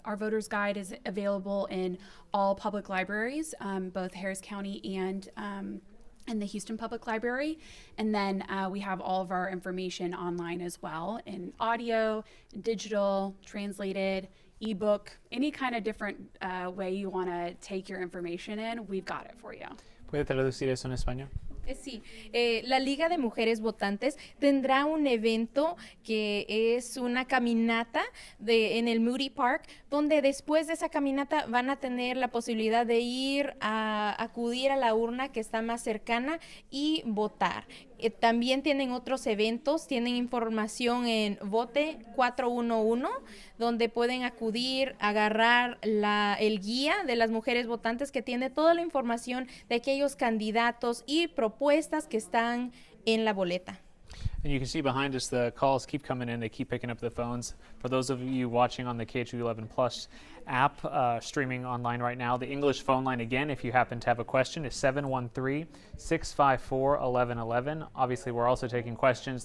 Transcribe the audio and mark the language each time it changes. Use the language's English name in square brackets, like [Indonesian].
[English] Our voters guide is available in all public libraries, both Harris County and in the Houston Public Library. And then we have all of our information online as well in audio, digital, translated, ebook, any kind of different way you want to take your information in, we've got it for you. [Spanish] ¿Puede traducir eso en español? Sí, la Liga de Mujeres Votantes tendrá un evento que es una caminata en el Moody Park, donde después de esa caminata van a tener la posibilidad de ir a acudir a la urna que está más cercana y votar. También tienen otros eventos, tienen información en Vote 411, donde pueden acudir, agarrar el guía de las mujeres votantes que tiene toda la información de aquellos candidatos y propuestas que están en la boleta. [English] And you can see behind us the calls keep coming in. They keep picking up the phones. For those of you watching on the KHOU 11 Plus app, streaming online right now, the English phone line again, if you happen to have a question, is 713-654-1111. Obviously, we're also taking questions.